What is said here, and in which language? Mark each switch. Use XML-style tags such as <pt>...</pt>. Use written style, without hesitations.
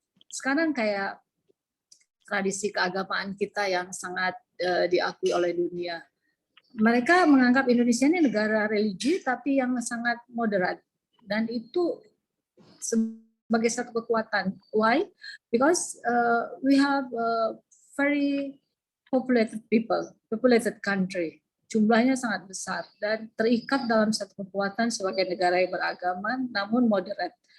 <id>Sekarang kayak tradisi keagamaan kita yang sangat diakui oleh dunia. Mereka menganggap Indonesia ini negara religi tapi yang sangat moderat, dan itu sebagai satu kekuatan.</id> <en>Why? Because we have a very populated country.</en> <id>Jumlahnya sangat besar dan terikat dalam satu kekuatan sebagai negara yang beragama namun moderat.</id>